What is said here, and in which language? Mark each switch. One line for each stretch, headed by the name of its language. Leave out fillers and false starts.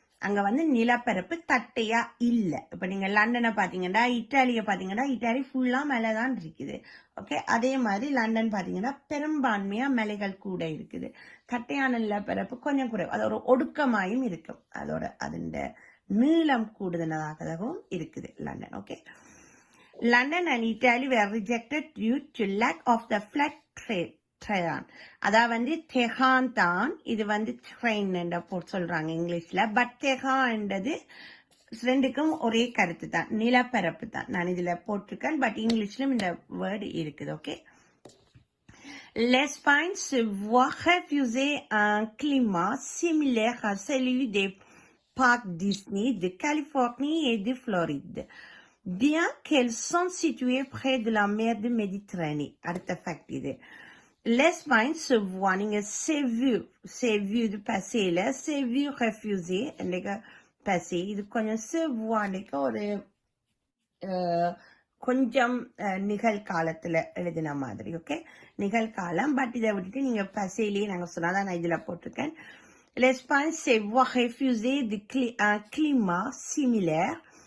Tamil: அங்க வந்து நிலப்பரப்பு தட்டையா இல்ல. இப்ப நீங்க லண்டனை பாத்தீங்கன்னா, இத்தாலிய பாத்தீங்கன்னா, இத்தாலி ஃபுல்லா மேலதான் இருக்குது. ஓகே, அதே மாதிரி லண்டன் பாத்தீங்கன்னா பெரும்பான்மையா மலைகள் கூட இருக்குது. தட்டையான நிலப்பரப்பு கொஞ்சம் குறைவு, அது ஒரு ஒடுக்கமாயும் இருக்கும், அதன் நீளம் கூடுதலாகவும் இருக்குது London.
English: Okay, London and Italy were rejected due to lack of the flat terrain.
Tamil: அதாவது தெஹான் தான், இது வந்து ட்ரெயின் என்ற சொல்றாங்க இங்கிலீஷ்ல. பட் தெஹான்ன்றது ரெண்டுக்கும் ஒரே கருத்து தான், நிலப்பரப்பு தான். நான் இதுல போட்டிருக்கேன், பட் இங்கிலீஷ்லயும் இந்த வேர்டு இருக்குது.
French: ஓகே, l'Espagne se voit refuser un climat similaire à celui des parcs Disney de Californie et de Floride, bien qu'elles sont situées près de la mer de Méditerranée.
Tamil: அடுத்த ஃபேக்ட் இது.
French: l'Espagne se voit,
Tamil: நீங்க சேவ்யூ இது பசேல, சேவ்யூ ரெஃப்யூசே பசே, இது கொஞ்சம் சேவ்வானிக்க ஒரு கொஞ்சம் நிகழ்காலத்துல எழுதின மாதிரி. ஓகே, நிகழ்காலம். பட் இதை விட்டுட்டு நீங்க பசேலேயே நாங்க சொன்னாதான் நான் இதுல போட்டிருக்கேன்.
French: l'Espagne se voit refuser de climat similaire.